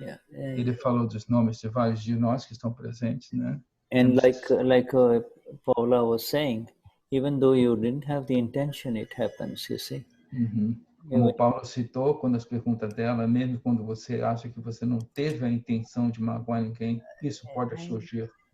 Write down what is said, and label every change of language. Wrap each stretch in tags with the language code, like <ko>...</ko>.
<pt>Ele falou dos nomes de vários de nós que estão presentes, né?</pt> <en>And like Paula was saying, even though you didn't have the intention, it happens, you see.</en> <pt>Como o Paulo citou, quando as perguntas dela, mesmo quando você acha que você não teve a intenção de magoar ninguém, isso pode surgir.</pt>